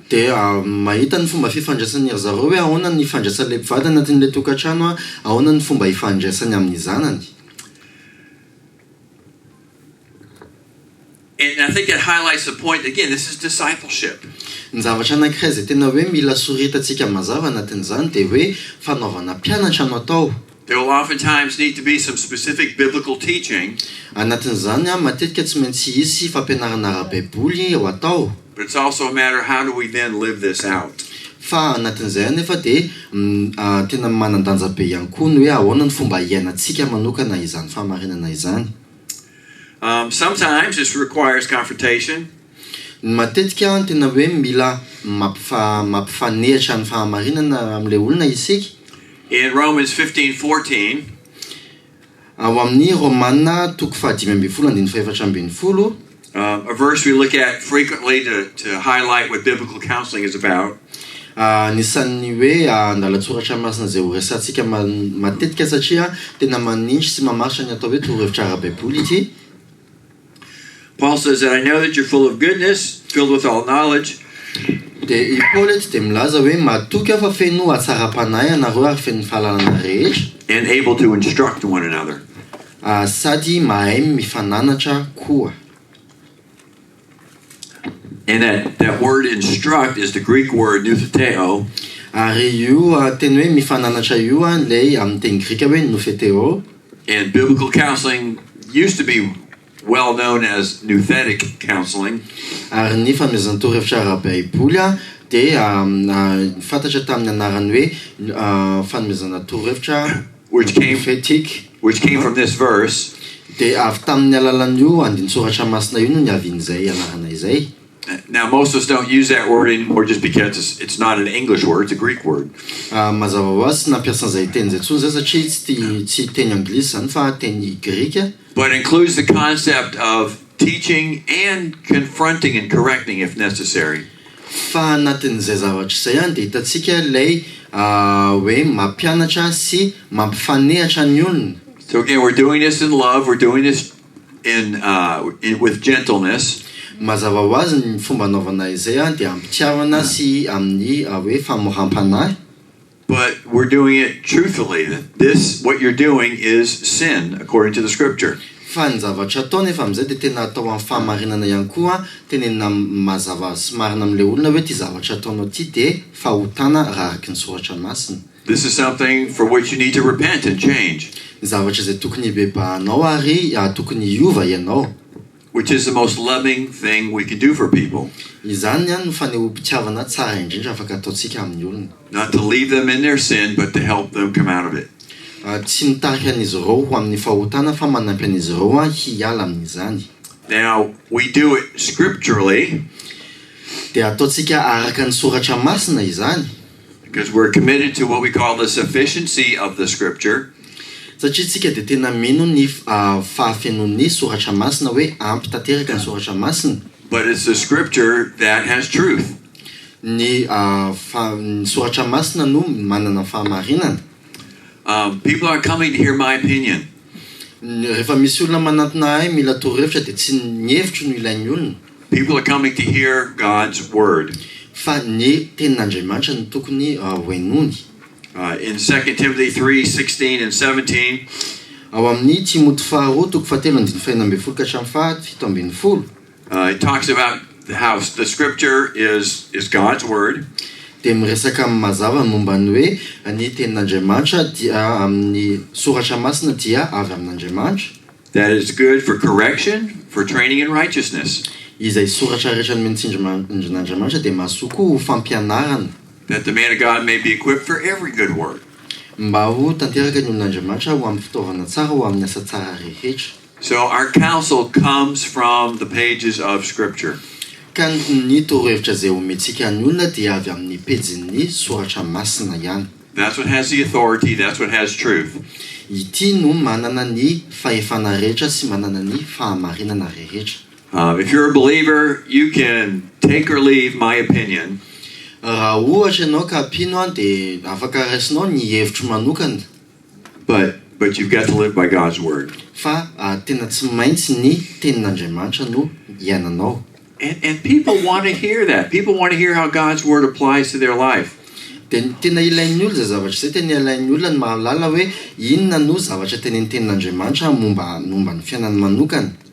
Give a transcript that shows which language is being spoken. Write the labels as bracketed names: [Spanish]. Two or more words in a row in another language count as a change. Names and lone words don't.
[Malagasy] Dia mahita ny fomba fifandraisany ry zareo hoe ahoana ny ifandraisan'ilay mpivady anatin'ilay tokantrano, ahoana ny fomba ifandraisany amin'ny zanany. [English] And I think that highlights the point, again, this is discipleship. [Malagasy] Ny zavatra anankiray zay tena hoe mila soritantsika mazava anatin'izany dia hoe fanaovana mpianatra no atao. [English] There will oftentimes need to be some specific biblical teaching, [Malagasy] Anatin'izany matetika tsy maintsy hisy fampianarana ara-Baiboly ho atao. [English] but it's also a matter how do we then live this out. [Malagasy] Fa anatin'izay anefa dia tena manan-danja be ihany koa ny hoe ahoana ny fomba iainantsika manokana izany famarinana izany. [English] Sometimes this requires confrontation. [Malagasy] Matetika tena hoe mila mampifanehitra ny fahamarinana amin'ilay olona isika. [English] In Romans 15:14, [Malagasy] Ao amin'ny Romanina 5:5-7. [English] a verse we look at frequently to highlight what biblical counseling is about. [Malagasy] Nisan'ny hoe andalatsoratra masina zay ho resantsika matetika satria tena manindry sy mamaritra ny atao hoe torohevitra ara-Baiboly ity. [English] Paul says that I know that you're full of goodness, filled with all knowledge, [Malagasy] Dia Paul eto dia milaza hoe matoky aho fa feno hatsara-panahy ianareo ary feno fahalalana rehetra, [English] and able to instruct one another. [Malagasy] sady mahay mifananatra koa. [English] And that word instruct is the Greek word nutheteo, [Malagasy] Ary io teny hoe mifananatra io lay amin'ny teny grika hoe nofeteo. [English] and biblical counseling used to be well known as nouthetic counseling. [Malagasy] Ary ny fanomezana torohevitra ara-Baiboly dia fantatra tamin'ny anarany hoe fanomezana torohevitra [English] Which came from this verse. [Malagasy] Dia avy tamin'ny alalan'io andinitsoratra masina io no niavin'izay anarana izay. [English] Now, most of us don't use that word anymore just because it's not an English word, it's a Greek word. [Malagasy] Mazava ho azy tsy nampiasan'izay teny zay tsony zay satria tsy teny anglisy zany fa teny grika. [English] But it includes the concept of teaching and confronting and correcting if necessary. [Malagasy] Fa anatin'izay zavatra izay dia hitantsika ilay hoe mampianatra sy mampifanehatra ny olona. [English] So again, we're doing this in love, we're doing this with gentleness. [Malagasy] Mazava ho azy ny fomba anaovana izay dia ampitiavana sy amin'ny hoe famoram-panahy. [English] But we're doing it truthfully. What you're doing is sin according to the scripture. [Malagasy] Fa ny zavatra atao nefa amin'izay dia tena atao amin'ny fahamarinana ihany koa, tenenina mazava sy marina amin'ilay olona hoe ty zavatra ataonao ty dia fahotana raha araky ny soratra masina. [English] This is something for which you need to repent and change. [Malagasy] Ny zavatra izay tokony hibebahanao ary tokony hiova ianao. [English] Which is the most loving thing we can do for people. [Malagasy] Izany no fanehom-pitiavana tsara indrindra afaka ataontsika amin'ny olona. [English] Not to leave them in their sin, but to help them come out of it. [Malagasy] tsy mitarika an'izy ireo ho amin'ny fahotana fa manampy an'izy ireo hiala amin'izany. [English] Now, we do it scripturally [Malagasy] Dia ataontsika araka ny soratra masina izany. [English] because we're committed to what we call the sufficiency of the scripture. [Malagasy] Satria tsika dia tena mino ny fahafenon'ny soratra masina hoe ampy tanteraka ny soratra masina. [English] But it's the scripture that has truth. [Malagasy] Ny soratra masina no manana fahamarinana. [English] People are coming to hear my opinion. [Malagasy] Rehefa misy olona manantona ahy mila torohevitra dia tsy ny hevitro no ilain'ny olona. [English] People are coming to hear God's word. [Malagasy] Fa ny tenin'Andriamanitra no tokony hoenony. [English] In 2 Timothy 3:16 and 17, [Malagasy] Ao amin'ny Timoty faharoa toko fahatelo andiny fahinambin'ny ka hatramin'ny fahafito ambin'ny folo. [English] it talks about how the scripture is God's word. [Malagasy] Dia miresaka mazava momba ny hoe ny tenin'Andriamanitra dia amin'ny soratra masina dia avy amin'Andriamanitra. [English] That is good for correction, for training in righteousness. [Malagasy] Izay soratra rehetra ny mentsindrin'Andriamanitra dia mahasoa koa ho fampianarana. [English] That the man of God may be equipped for every good work. [Malagasy] Mba ho tanteraka ny olon'Andriamanitra ho amin'ny fitaovana tsara ho amin'ny asa tsara rehetra. [English] So our counsel comes from the pages of scripture. [Malagasy] Ka ny torohevitra izay omentsika ny olona dia avy amin'ny pejin'ny soratra masina ihany. [English] That's what has the authority, that's what has truth. [Malagasy] Ity no manana ny fahefana rehetra sy manana ny fahamarinana rehetra. [English] If you're a believer, you can take or leave my opinion. [Malagasy] Raha ohatra ianao ka ampino dia afaka raisinao ny hevitro manokana. [English] But you've got to live by God's word. [Malagasy] Fa tena tsy maintsy ny tenin'Andriamanitra no iainanao. [English] And people want to hear that. People want to hear how God's word applies to their life. [Malagasy] Dia tena ilain'ny olona zay zavatra izay tena ilain'ny olona ny mahalala hoe inona no zavatra tenin'ny tenin'Andriamanitra momba ny fiainany manokana.